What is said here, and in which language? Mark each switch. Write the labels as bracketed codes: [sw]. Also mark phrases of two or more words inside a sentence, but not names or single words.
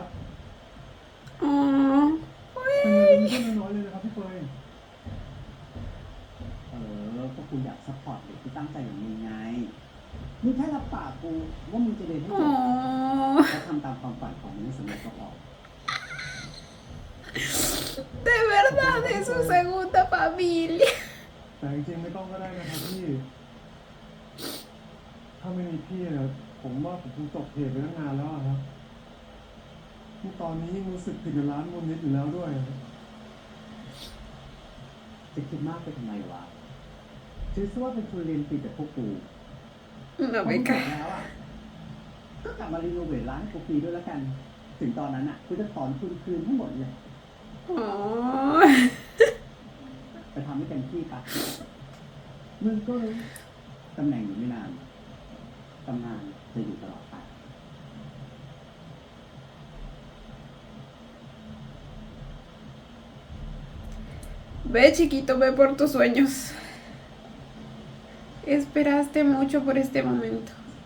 [th] Oh, เป็นเงินไม่ใช่น้อยๆเลยนะครับพี่เฟย ก็กูอยากซัพพอร์ตเด็กที่ตั้งใจอย่างมึงไง มึงแค่รับปากกูว่ามึงจะเรียนให้จบ oh. และทำตามความฝันของมึงให้สำเร็จก็พอ [es] De verdad, es su segunda familia. [th] แต่จริงๆไม่ต้องก็ได้นะครับพี่ ถ้าไม่มีพี่เนี่ยผมว่าผมคงจบเพจไปตั้งนานแล้วอะครับที่ตอนนี้ยิ่งรู้สึกผิดกับร้านมูลนิธิอยู่แล้วด้วยอะ จะคิดมากไปทำไมวะถือซะว่าเป็นทุนเรียนฟรีจากพวกกู [es] No [th] พอ [es] me [th] มึงจบ [es] cae. [th] แล้วอ่ะ ก็กลับมารีโนเวทร้านให้กูฟรีด้วยแล้วกัน ถึงตอนนั้นอ่ะกูจะถอนทุนคืนทั้งหมดเลย Oh. ไปทำให้เต็มที่ปะมึงก็รู้ตำแหน่งอยู่ไม่นานตำนานจะอยู่ตลอดไป [es] Ve, chiquito, ve por tus sueños. Esperaste mucho por este momento.